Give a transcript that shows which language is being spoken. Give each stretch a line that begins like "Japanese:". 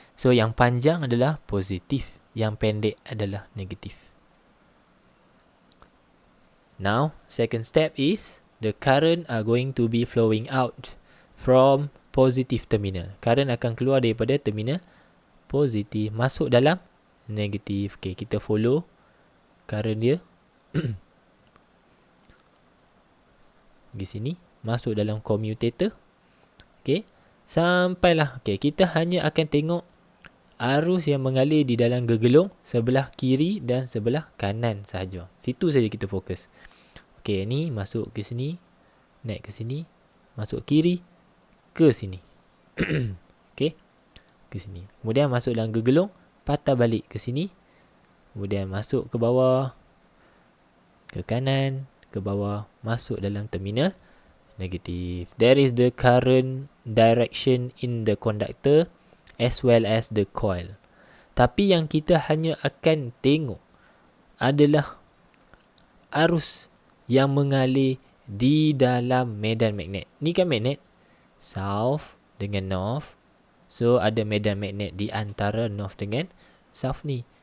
Malay: So, yang panjang adalah positif. Yang pendek adalah negatif.
English: Now, second step is the current are going to be flowing out from positive terminal.
Malay: Current akan keluar daripada terminal positif masuk dalam negatif. Okay, kita follow current dia. Di sini masuk dalam commutator. Okay, sampailah. Okay, kita hanya akan tengok arus yang mengalir di dalam gegelung sebelah kiri dan sebelah kanan sahaja. Situ saja kita fokus. Okay, ni masuk ke sini, naik ke sini, masuk kiri, ke sini. Okay, ke sini. Kemudian masuk dalam gegelung, patah balik ke sini. Kemudian masuk ke bawah, ke kanan, ke bawah, masuk dalam terminal negatif.
English: There is the current direction in the conductor as well as the coil.
Malay: Tapi yang kita hanya akan tengok adalah arus yang mengalir di dalam medan magnet. Ni kan magnet south dengan north. So ada medan magnet di antara north dengan south ni.